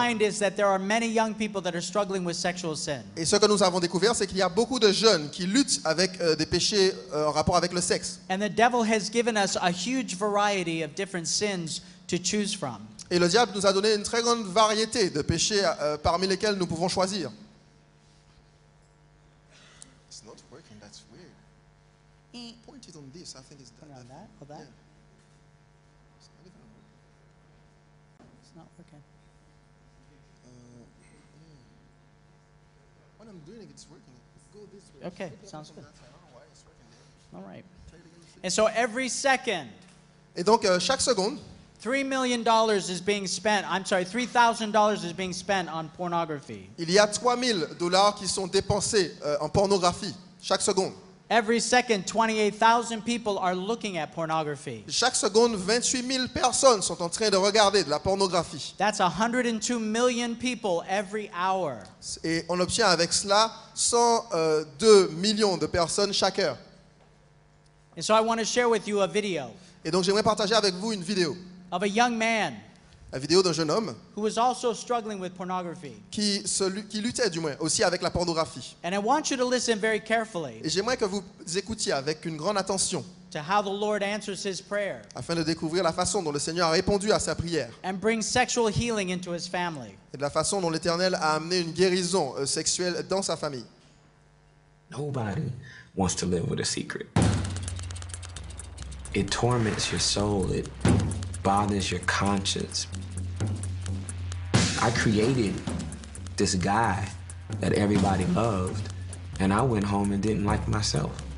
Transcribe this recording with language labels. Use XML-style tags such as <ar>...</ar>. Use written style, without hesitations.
<en>find is that there are many young people that are struggling with sexual sin.</en> <fr>Et ce que nous avons découvert, c'est qu'il y a beaucoup de jeunes qui luttent avec des péchés en rapport avec le sexe.</fr> <en>And the devil has given us a huge variety of different sins to choose from.</en> <fr>Et le diable nous a donné une très grande variété de péchés parmi lesquels nous pouvons choisir.</fr> <en>It's not working, that's weird. Point it on this, I think it's Put it on that, or that? Yeah. It's not working. When I'm doing it, it's working. Go this way. Okay, sounds good. I don't know why it's working there. All right. Try it again. And so every second,</en> <fr>Et donc chaque seconde,</fr> <en>$3 million is being spent. I'm sorry, $3,000 is being spent on pornography.</en> <fr>il y a $3,000 qui sont dépensés en pornographie chaque seconde.</fr> <en>Every second, 28,000 people are looking at pornography.</en> <fr>Chaque seconde, 28 000 personnes sont en train de regarder de la pornographie.</fr> <en>That's 102 million people every hour.</en> <fr>Et on obtient avec cela 102 millions de personnes chaque heure.</fr> <en>And so I want to share with you a video</en> <fr>Et donc j'aimerais partager avec vous une vidéo.</fr> <en>of a young man</en> <fr>La vidéo d'un jeune homme</fr> <en>who was also struggling with pornography.</en> <fr>qui luttait du moins aussi avec la pornographie.</fr> <en>And I want you to listen very carefully</en> <fr>Et j'aimerais que vous écoutiez avec une grande attention</fr> <en>to how the Lord answers his prayer</en> <fr>afin de découvrir la façon dont le Seigneur a répondu à sa prière</fr> <en>and brings sexual healing into his family.</en> <fr>et de la façon dont l'Éternel a amené une guérison sexuelle dans sa famille.</fr> <en>Nobody wants to live with a secret. It torments your soul. It bothers your conscience. I created this guy that everybody loved, and I went home and didn't like myself.</en>